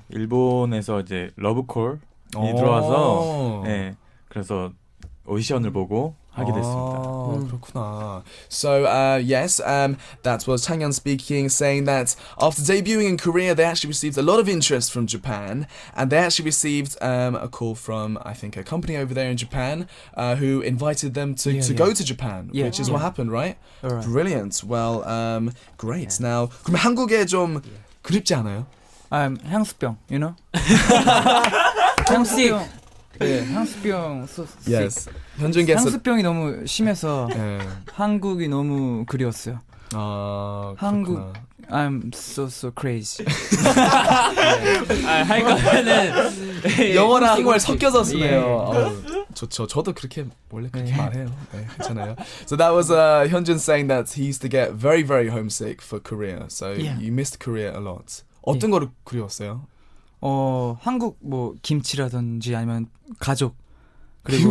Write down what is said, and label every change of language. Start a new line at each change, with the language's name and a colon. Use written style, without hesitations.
Korean: 일본에서 이제 러브콜이 오. 들어와서 네, 그래서 오디션을 보고 하게 됐습니다. 그렇구나.
English: So yes, that was Changyun speaking, saying that after debuting in Korea, they actually received a lot of interest from Japan, and they actually received a call from, I think, a company over there in Japan who invited them to go to Japan, which is what happened, right? Alright. Brilliant. Well, great.
Korean: Now, 그럼 한국에 좀 그립지 않아요?
English: 향수병, you know?
Korean: 향수병. 네, 향수병. Yes. 현준께서 향수병이 너무 심해서 네. 한국이 너무 그리웠어요. 한국. 그렇구나.
English: I'm so crazy.
Korean: 할 거면은 영어랑 한국말 섞여서 쓰네요. 좋죠. 저도 그렇게 원래 그렇게 말해요. 네, 괜찮아요.
English: So that was Hyunjun saying that he used to get very, very homesick for Korea. So you missed Korea a lot.
Korean: 어떤 거를 그리웠어요? 한국 뭐 김치라든지 아니면 가족 그리고